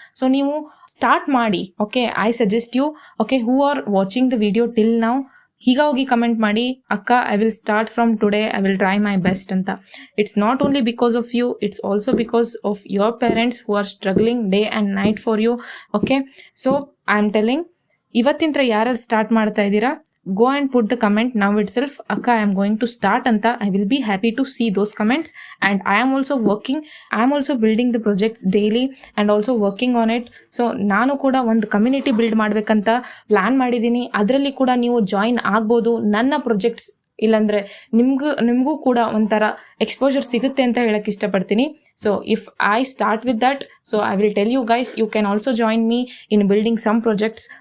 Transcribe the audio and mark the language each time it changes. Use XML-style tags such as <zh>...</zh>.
<kn>So ನೀವು start ಮಾಡಿ.</kn> <en>Okay, I suggest you. Okay, who are watching the video till now,</en> <kn>ಈಗ ಹೋಗಿ comment ಮಾಡಿ,</kn> <en>ಅಕ್ಕ I will start from today, I will try my best ಅಂತ. It's not only because of you, it's also because of your parents who are struggling day and night for you. Okay, so I am telling,</en> <kn>ಇವತ್ತಿಂದ ಯಾರು start ಮಾಡ್ತಾ ಇದ್ದೀರಾ,</kn> <en>go and put the comment now itself, akka I am going to start anta. I will be happy to see those comments. And I am also working, I am also building the projects daily and also working on it.</en> <kn>So ನಾನು ಕೂಡ ಒಂದು community build ಮಾಡಬೇಕಂತ plan ಮಾಡಿದ್ದೀನಿ. ಅದರಲ್ಲಿ ಕೂಡ ನೀವು join ಆಗ್ಬೋದು. ನನ್ನ ಪ್ರೊಜೆಕ್ಟ್ಸ್ ಇಲ್ಲಾಂದರೆ ನಿಮಗೂ ಕೂಡ ಒಂಥರ ಎಕ್ಸ್ಪೋಜರ್ ಸಿಗುತ್ತೆ ಅಂತ ಹೇಳಕ್ಕೆ ಇಷ್ಟಪಡ್ತೀನಿ.</kn> <en>So if I start with that, so I will tell you guys, you can also join me in building some projects.</en>